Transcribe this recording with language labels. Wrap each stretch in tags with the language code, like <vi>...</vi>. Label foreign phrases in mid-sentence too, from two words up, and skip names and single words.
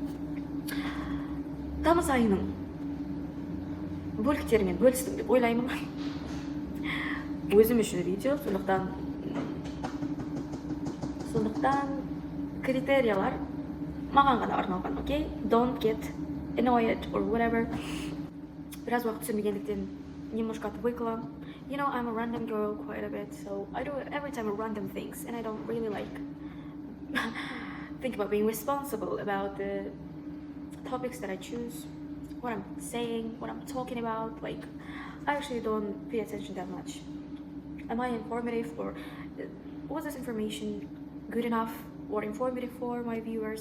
<kk>Тамыз айының бөліктерімен бөлістім деп ойлаймын. Өзім үшін видео, сондықтан критериялар маған ғана арналған, окей?</kk> <en>Don't get annoyed or whatever.</en> <kk>Біраз уақыт түсінбегендіктен</kk> <ru>немножко отвыкла.</ru> <en>You know, I'm a random girl quite a bit, so I do every time random things, and I don't really think about being responsible about the topics that I choose, what I'm saying, what I'm talking about. I actually don't pay attention that much. Am I informative, or was this information good enough or informative for my viewers?</en>